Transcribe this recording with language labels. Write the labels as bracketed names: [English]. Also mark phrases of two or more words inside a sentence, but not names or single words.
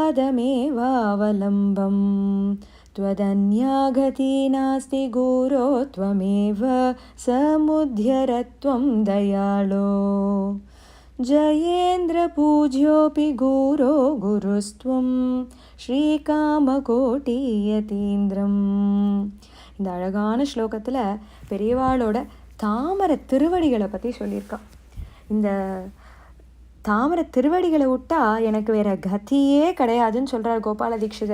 [Sanskrit] त्वदमेवावलम्बं त्वदन्या गति नास्ति गुरो त्वमेव समुद्यरत्वं दयाळो जयेन्द्रपूज्योऽपि गुरो गुरुस्त्वं ஸ்ரீகாமகோட்டியதீந்திரம். [Tamil] இந்த அழகான ஸ்லோகத்தில் பெரியவாளோட தாமரை திருவடிகளை பற்றி சொல்லியிருக்கான். இந்த தாமரை திருவடிகளை விட்டா எனக்கு வேற கதியே கிடையாதுன்னு சொல்கிறார் கோபால தீட்சிதர்.